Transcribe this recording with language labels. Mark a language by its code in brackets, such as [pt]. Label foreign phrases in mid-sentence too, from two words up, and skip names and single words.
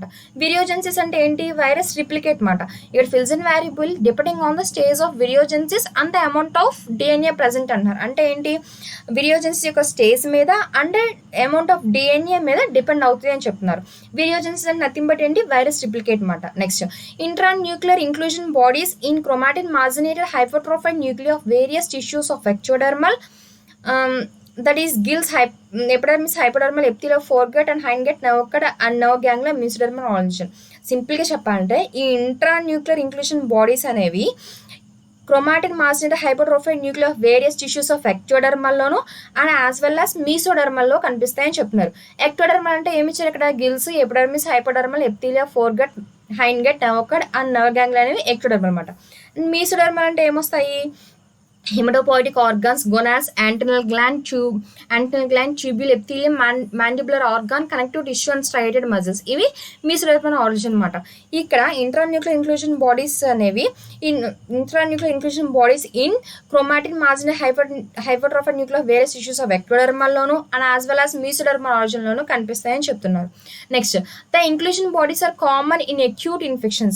[en] విరియోజెన్సిస్ [te] అంటే ఏంటి, [en] virus replicate [te] అనమాట. ఇక్కడ [en] Feulgen variable depending on the stage of virogenesis and the amount of DNA present అంటున్నారు. [te] అంటే ఏంటి, విరియోజెన్సిస్ యొక్క స్టేజ్ మీద [en] and amount of DNA [te] మీద డిపెండ్ అవుతుంది అని చెప్తున్నారు. విరియోజెన్సిస్ అంటే [en] nothing but [te] ఏంటి, [en] virus replicate [te] అనమాట. [en] Next intranuclear inclusion bodies in chromatin marginated hypertrophied nuclei of various tissues of ectodermal, that is gills, epidermis, hypodermal epithelium, foregut and hindgut, nerve cord and nerve ganglia, mesodermal origin. [te] సింపుల్గా చెప్పాలంటే ఈ [en] intranuclear inclusion bodies అనేవి chromatin marginated hypertrophied nuclear of various tissues of ectodermal and as well as mesodermal [te] కనిపిస్తాయని చెప్తున్నారు. [en] ఎక్టోడర్మల్ [te] అంటే ఏమి ఇచ్చారు ఇక్కడ, [en] gills, epidermis, hypodermal epithelia, foregut, hindgut, nerve cord అండ్ nerve ganglia అనేవి ఎక్టోడర్మల్ అనమాట. [te] మీసోడర్మల్ అంటే ఏమొస్తాయి, [en] hematopoietic organs, gonads, antennal gland, tubule, epithelium, mandibular organ, connective tissue and striated muscles. [te] ఇవి [en] mesodermal origin [te] అనమాట. [en] ఇక్కడ intranuclear inclusion bodies అనేవి intranuclear inclusion bodies in chromatin marginal hypertrophied nuclear various tissues of ectodermal and as well as mesodermal origin [te] కనిపిస్తాయని చెప్తున్నారు. [en] Next the inclusion bodies are common in acute infections.